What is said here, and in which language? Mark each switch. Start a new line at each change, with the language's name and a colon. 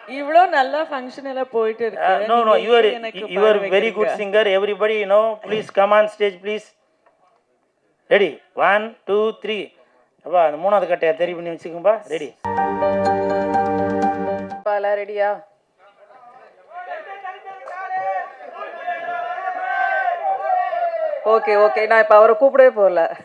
Tamil: இவ்ளோ நல்லா ஃபங்க்ஷன் எல்லாம் போயிட்டு இருக்கு.
English: No, you are very good singer. Everybody, please come on stage, please. Ready? 1, 2, 3.
Tamil: அப்பா அந்த மூணாவது கட்டையை தெரி பண்ணி வச்சுக்கோப்பா. ரெடி? எல்லாம் ரெடியா? ஓகே, நான் இப்போ அவரை கூப்பிடவே போகல.